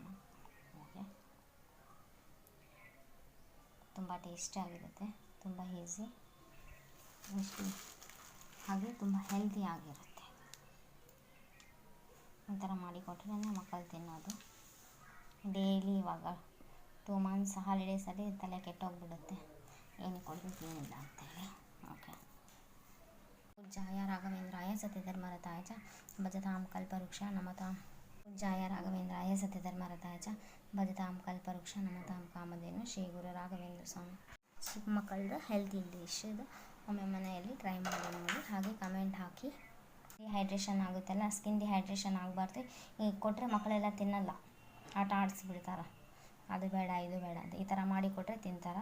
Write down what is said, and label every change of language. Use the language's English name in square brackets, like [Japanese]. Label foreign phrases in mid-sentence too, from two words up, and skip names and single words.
[Kannada] ಓಕೆ, ತುಂಬ ಟೇಸ್ಟಿಯಾಗಿರುತ್ತೆ, ತುಂಬ ಈಸಿ, ಹಾಗೆ ತುಂಬ ಹೆಲ್ದಿ ಆಗಿರುತ್ತೆ. ಈ ಥರ ಮಾಡಿಕೊಟ್ರೆ ಮಕ್ಕಳು ತಿನ್ನೋದು ಡೈಲಿ. ಇವಾಗ 2 ಮಂತ್ಸ್ ಹಾಲಿಡೇಸಲ್ಲಿ ತಲೆ ಕೆಟ್ಟೋಗ್ಬಿಡುತ್ತೆ, ಏನಕ್ಕೆ ಕೊಡ್ಬೇಕೇನಿಲ್ಲ ಅಂತೇಳಿ. ಓಕೆ, [Sanskrit] पूज्याय राघवेंद्राय सत्यधर्मरताय च भजतां कल्पवृक्ष नमतां. पूज्याय राघवेंद्राय सत्यधर्मरताय च भजतां कल्पवृक्ष नमतां कामधेनु ಶ್ರೀ ಗುರು ರಾಘವೇಂದ್ರ ಸ್ವಾಮಿ. [Kannada] ಚಿಕ್ಕ ಮಕ್ಕಳದು [English] healthy dish [Kannada] ಇದು, ಒಮ್ಮೆ ಮನೆಯಲ್ಲಿ ಟ್ರೈ ಮಾಡಿ ನೋಡಿ. ಹಾಗೆ ಕಮೆಂಟ್ ಹಾಕಿ. ಡಿಹೈಡ್ರೇಷನ್ ಆಗುತ್ತಲ್ಲ, [English] skin dehydration [Kannada] ಆಗಬಾರ್ದು. ಈಗ ಕೊಟ್ಟರೆ ಮಕ್ಕಳೆಲ್ಲ ತಿನ್ನಲ್ಲ, ಆಟ ಆಡಿಸ್ಬಿಡ್ತಾರೆ. ಅದು ಬೇಡ ಇದು ಬೇಡ ಅಂತ ಈ ಥರ ಮಾಡಿ ಕೊಟ್ಟರೆ ತಿಂತಾರೆ.